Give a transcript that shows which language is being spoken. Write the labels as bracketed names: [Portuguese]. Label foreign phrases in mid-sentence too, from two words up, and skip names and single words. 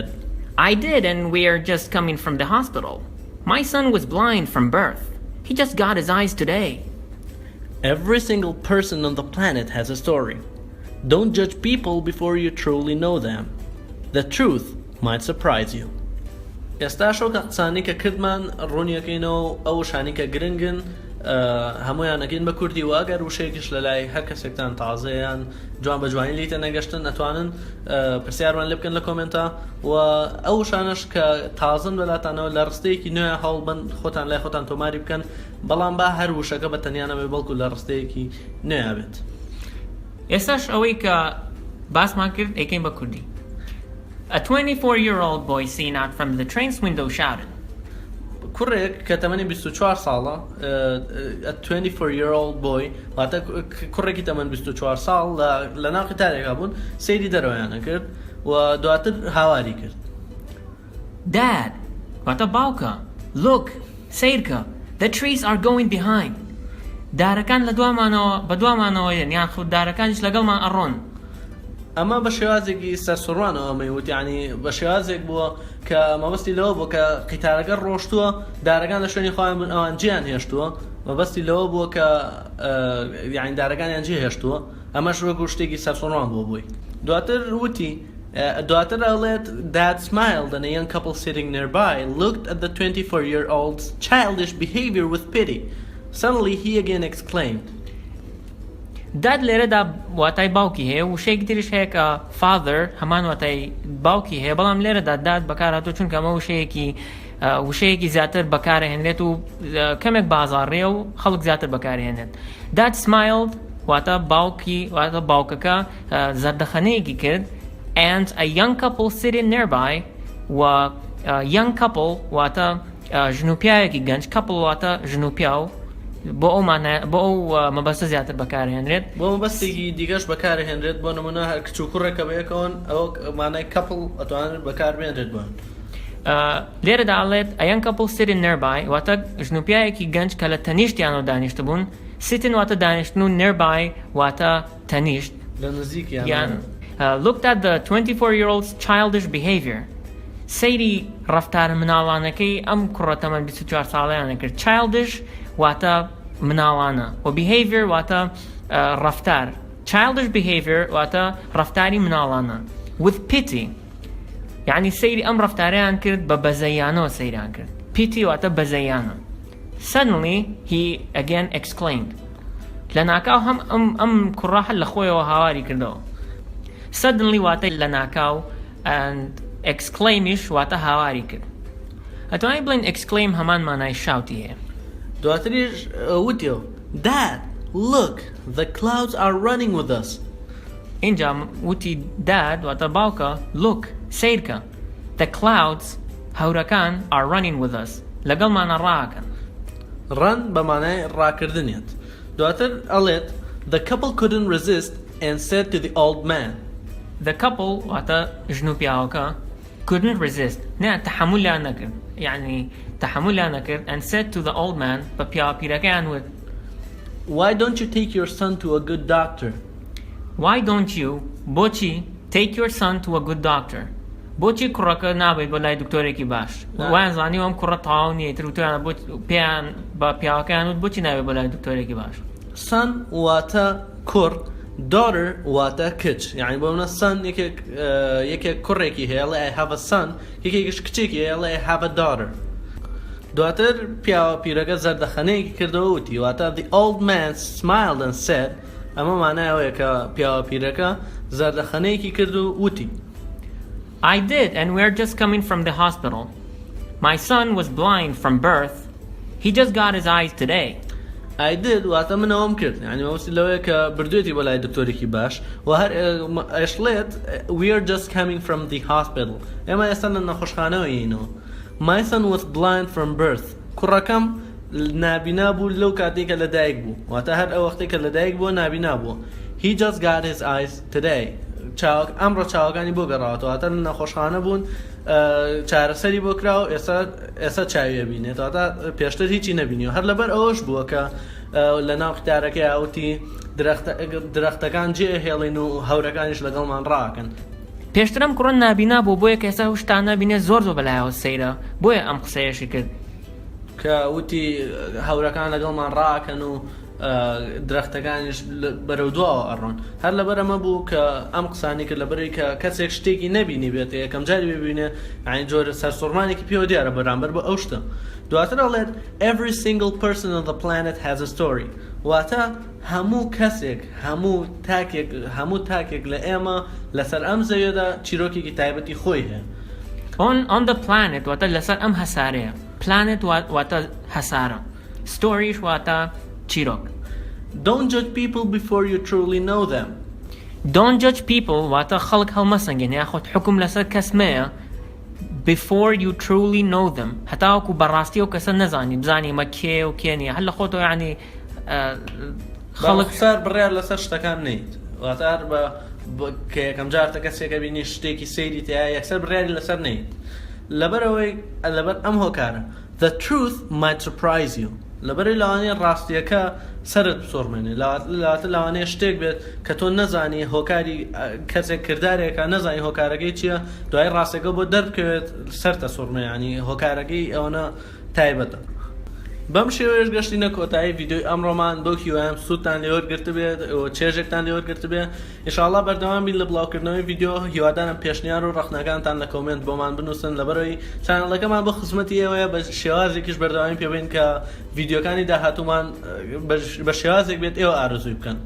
[English] "I did, and we are just coming from the hospital. My son was blind from birth. He just got his eyes today." Every single person on the planet has a story. Don't judge people before you truly know them. The truth might surprise you. [Central Kurdish] ئێستا شۆکە قسانی کە کردمان ڕوونیەکەینەوە ئەو شانی کە گرنگن هەمویانەکەین بە کوردی و ئەگەر وشەیەکیش لە لای هەر کەسێکتان تازەیان جوان بە جوانی لیتە نەگەشتن ئەتوانن پرسیارمان لێ بکەن لە کۆمنتە و ئەو شانش کە تازن وەلاتانەوە لە ڕستەیەکی نوێ هەڵبن خۆتان لای خۆتان تۆماری بکەن بەڵام با هەر وشەکە بە تەنیانەوێ بەڵکو لە ڕستەیەکی نوێ بێت. ئێستاش ئەوەی کە باسمان کرد ئەیکەین بە کوردی. [English] A 24-year-old boy seen out from the train's window shouted. [Central Kurdish] کوڕێک کە تەمەنی 24 ساڵە [English] a 24-year-old boy [Central Kurdish] واتە کوڕێکی تەمەن 24 ساڵ لە ناو قیتارێکا بوون سەیری دەرەوەیانە کرد و دواتر هاواری کرد. Dad, واتە باوکە, [English] look, سیرکە, the trees are going behind. [Central Kurdish] دارەکان لە دوامانەوە بە دوامانەوەیەن یان خود دارەکانیش لەگەڵمان ئەڕۆن. ئەمە بە شێوازێکی سەرسوڕوانەوە مەیوت یعنی بە شێوازێک بووە کە مەبەستی لەوە بوو کە قیتارەکە ڕۆشتووە دارەکان لە شوێنی خۆیان بوون ئەوان جیان هێشتووە مەبەستی لەوە بووە کە یعنی دارەکانیان جێ هێشتووە ئەمەش وەکو شتێکی سەرسوڕوان بوو بووی. دواتر وتی دواتر ئەڵێت [English] Dad smiled and a young couple sitting nearby looked at the 24-year-old's childish behavior with pity. Suddenly he again exclaimed, [Central Kurdish] Dad لێرەدا واتای باوکی هەیە و شەیەکی تریش هەیە کە father هەمان واتای باوکی هەیە بەڵام لێرەدا dad بەکارهاتوو چونکە ئەمە وشەیەکی زیاتر بەکارهێنرێت و کەمێک بازاڕێە و خەڵک زیاتر بەکارهێنێت. [English] Dad smiled [Central Kurdish] واتە باوکەکە زەردەخەنەیەکی کرد [English] and a young couple sitting nearby [Central Kurdish] و [English] young couple [Central Kurdish] واتە ژنوپیاوێکی گەنج couple واتە ژنوپیاو بۆ ئەو مەبەستە زیاتر بەکارهێنرێت بۆ مەبەستێکی دیگەش بەکارهێنرێت بۆ نمونە هەر کچ و کوڕێکە بەیەکەوەن ئەوە مانای couple ئەتوانێت بەکاربێنرێت بۆن. لێرەدا ئەڵێت [English] a young couple sitting nearby [Central Kurdish] واتە ژنوپیاوێکی گەنج کە لە تەنیشتیانەوە دانیشت بوون. sitting واتە دانیشتن و nearby واتە تەنیشت لە نزیکیان. [English] Looked at the 24-year-old's childish behavior. [Central Kurdish] سەیری ڕەفتارە مناڵانەکەی ئەم کوڕە تەمەن 24 ساڵەیانە کرد. childish واتە مناڵانە و behavior واتە ڕەفتار. [English] childish behavior [Central Kurdish] واتە ڕەفتاری مناڵانە. [English] with pity [Central Kurdish] یعنی سەیری ئەم ڕەفتارەیان کرد بە بەزەیانەوە سەیران کرد. pity واتە بەزەیانە. [English] Suddenly he again exclaimed. [Central Kurdish] لە ناکاو هەم ئەم کوڕە هەر لە خۆیەوە هاواری کردەوە. Suddenly واتە لە ناکاو and exclaimish واتە هاواری کرد. ئەتوانی بڵین exclaim هەمان مانای شاوتی هەیە. دواتریش وتیەوە [English] Dad, look, the clouds are running with us. [Central Kurdish] اینجا وتی Dad واتە باوکە look سیرکە [English] the clouds [Central Kurdish] هەورەکان [English] are running with us [Central Kurdish] لەگەڵمانە ڕاکەن. [English] run [Central Kurdish] بە مانای ڕاکردنێت. دواتر ئەڵێت [English] the couple couldn't resist and said to the old man. The couple [Central Kurdish] واتە ژنوپیاوەکە [English] couldn't resist [Central Kurdish] نه تحملیان نەکرد یعنی تحملیان نەکرد [English] and said to the old man [Central Kurdish] بە پیاوەپیرەکەیان وت [English] Why don't you take your son to a good doctor? Why don't you [Central Kurdish] بۆچی [English] take your son to a good doctor [Central Kurdish] بۆچی کوڕەکە نابێت بۆ لای دکتۆرێکی باش وایان زانی ئەم کوڕە تەواو نییە تروتیان پێیان بە پیاوەکەیان وت بۆچی نابێت بۆ لای دکتۆرێکی باش. Son واتە کوڕ daughter واتە کچ یعنی بۆ منە son یەکێک کوڕێکی هەیەڵێ [English] I have a son [Central Kurdish] یەکێکیش کچێکی هەیەڵێ [English] I have a daughter. [Central Kurdish] دواتر پیاوە پیرەکە زەردەخەنەیەکی کردەوە وتی واتە [English] the old man smiled and said [Central Kurdish] ئەمە مانایەوەیە کە پیاوە پیرەکە زەردەخەنەیەکی کرد و وتی [English] I did, and we're just coming from the hospital. My son was blind from birth. He just got his eyes today. I did [Central Kurdish] واتە منەوەم کرد یعنی مەوەستی لەوەیە کە بردوێتی بۆ لای دکتۆرێکی باش و هەر ئەشڵێت [English] we are just coming from the hospital [Central Kurdish] ئێمە ئێستا لە نەخۆشخانەوەیینەوە. [English] My son was blind from birth. [Central Kurdish] کوڕەکەم نابینا بوو لەو کاتێکە لەدایک بوو واتە هەر ئەو وەختێکە لەدایک بووە نابینا بووە. [English] He just got his eyes today. [Central Kurdish] ئەمڕۆ چاوەکانی بۆ گەڕاوەتەوە واتە لە نەخۆشخانە بوون چارەسەری بۆ کراو ئێستا چاویە بینێت واتە پێشتر هیچی نەبینیەوە هەر لەبەر ئەوەش بووە کە لە ناو قتارەکەی ئاوتی درەختەکان جێ هێڵین و هەورەکانیش لەگەڵمان ڕاکەن. پێشترم کوڕن نابینا بوو بۆیە کە ئێستا شتان نبینێت زۆر بەلایەوە سەیرە بۆیە ئەم قسەیەشی کرد کە وتی هەورەکان لەگەڵمان ڕاکەن و درەختەکانیش بەرەو دواوە ئەڕۆن هەر لەبەر ئەمە بوو کە ئەم قسانی کرد لەبەری کە کەسێک شتێکی نەبینی بێت یەکەم جاری ببینێ عین جۆرە سەرسوڕمانێکی پێوە دیارە بەرامبەر بە ئەو شتە. دواتر ئەڵێت [English] every single person on the planet has a story [Central Kurdish] واتە هەموو کەسێک هەموو تاکێک لە ئێمە لەسەر ئەم زەویەدا چیرۆکێکی تایبەتی خۆی هەیە. [English] on the planet [Central Kurdish] واتە لەسەر ئەم هەسارەیە planet واتە هەسارە storyش واتە چیرۆک. [English] Don't judge people before you truly know them. Don't judge people [Central Kurdish] واتە خەڵک هەڵمەسەنگێن یاخۆت حکم لەسەر کەس مەیە [English] before you truly know them [Central Kurdish] هەتاوەکو بەڕاستی و کەسە نەزانی بزانی مە کێ و کێ نیە هەر لە خۆتەوە یعنی خەڵک سەر بڕیار لەسەر شتەکان نیت واتار کە یەکەم جارتە کەسێکە بینی شتێکی سەیری تایە یەکسەر بڕیاری لەسەر نیت لەبەر ئەم هۆکارە [English] the truth might surprise you [Central Kurdish] لەبەری لەوانەیە ڕاستیەکە سەرت بسۆڕمێنێ لەوانەیە شتێک بێت کە تۆ نەزانی هۆکاری کەسێک کردارێکە نەزانی هۆکارەکەی چییە دوای ڕاستەکە بۆ دەربکەوێت سەرتە سوڕمێ ینی هۆکارەکەی ئەوەنە تایبەتە. بەم شێوەیەش گەشتینە کۆتایی ڤیدیۆی ئەمڕۆمان بۆ هیوام سوودتان لێوەرگرت بێت چێژێکتان لێوەرگرت بێت ئینشاءالله بەردەوام بین لە بڵاوکردنەوەی ڤیدیۆ هیوادارم پێشنیار و ڕەخنەکانتان لە کۆمنت بۆمان بنووسن لەبەرەوەی چانەڵەکەمان بۆ خزمەتی ئێوەیە بە شێوازێکیش بەردەوامی پێبین کە ڤیدیۆکانی داهاتوومان بە شێوازێک بێت ئێوە ئارزووی بکەن.